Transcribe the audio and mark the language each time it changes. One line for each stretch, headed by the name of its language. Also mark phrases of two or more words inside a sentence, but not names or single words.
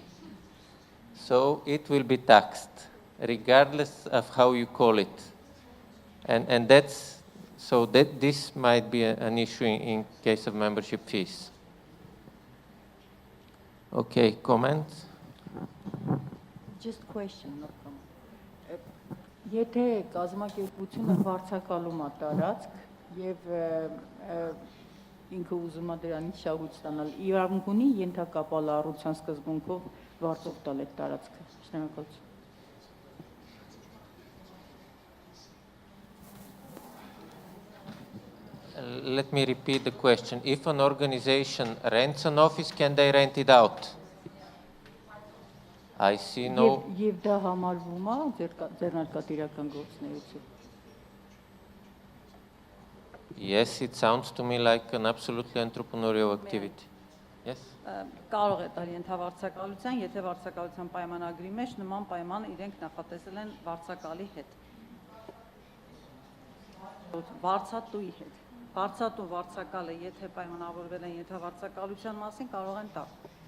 English: So it will be taxed, regardless of how you call it. And this might be an issue in case of membership fees. Okay, comments? Just question, not comment.
Armenian: Եթե կազմակերպությունը վարձակալում է տարածք եւ ինքը ուզում է դրանից շահույթ ստանալ, իրավունք ունի ենթակապալառության սկզբունքով վարձով տալ այդ տարածքը։ Շնորհակալություն։
English: Let me repeat the question. If an organization rents an office, can they rent it out? I see no...
Armenian: Եվ դա համարվում է ձեռնարկատիրական գործունեություն։
English: Yes, it sounds to me like an absolutely entrepreneurial activity. Yes?
Armenian: Կարող է տալ ենթավարձակալության, եթե վարձակալության պայմանագրի մեջ նման պայման իրենք նախատեսել են վարձակալի հետ։ Վարձատուի հետ։ Վարձատու վարձակալը, եթե պայմանավորվել են ենթավարձակալության մասին, կարող են տալ։